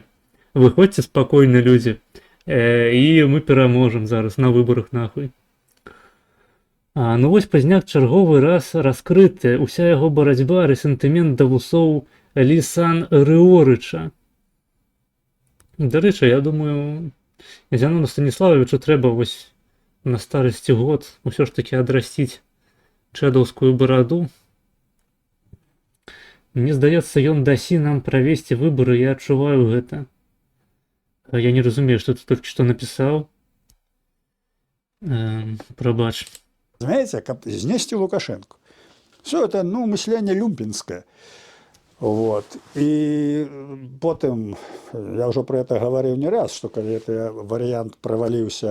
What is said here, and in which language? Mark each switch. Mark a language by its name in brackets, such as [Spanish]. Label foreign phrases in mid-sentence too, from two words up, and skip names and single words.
[Belarusian] Выходзьце спакойна, людзі. І мы пераможам зараз на выбарах нахуй. Ну вось пазняк чарговы раз раскрыты. Уся яго барацьба, рэсентымент да вусоў Лісан Рыорыча. [Ukrainian] До речі, я думаю, Зінону Станіславовичу треба ось на старості год все ж таки одрастить чедовскую бороду. [Belarusian] Мне здаецца, ён дасі нам правесці выборы, я адчуваю гэта. Я не разумею, [Russian] что ты только что написал. [Ukrainian] Пробач. [Russian] Знаете, как снести Лукашенко. Все это, ну, мышление люмпинское. Вот. И потом, я уже про это говорил не раз, что когда этот вариант провалился.